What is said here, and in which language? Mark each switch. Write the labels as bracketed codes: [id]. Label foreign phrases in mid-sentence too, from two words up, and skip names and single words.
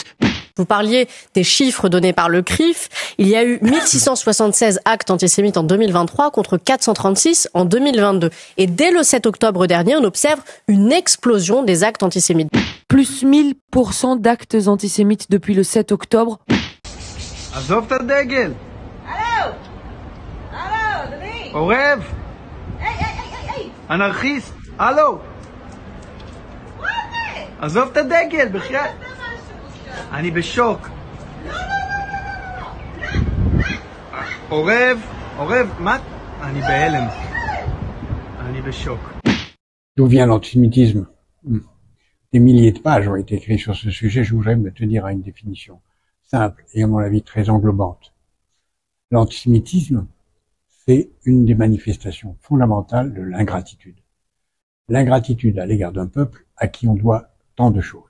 [fr] Vous parliez des chiffres donnés par le CRIF. Il y a eu 1676 actes antisémites en 2023 contre 436 en 2022. Et dès le 7 octobre dernier, on observe une explosion des actes antisémites. Plus 1000% d'actes antisémites depuis le 7 octobre. [he] עזוב את הדגל! הלו! הלו, אדוני! עורב! היי! אנרכיסט! הלו! עזוב את הדגל, בחייאת! אני בשוק. עורב! מה? אני בהלם. אני בשוק. [fr] D'où vient l'antisémitisme? Des milliers de pages ont été écrites sur ce sujet. Je voudrais me tenir à une définition simple et à mon avis très englobante. L'antisémitisme, c'est une des manifestations fondamentales de l'ingratitude. L'ingratitude à l'égard d'un peuple à qui on doit tant de choses.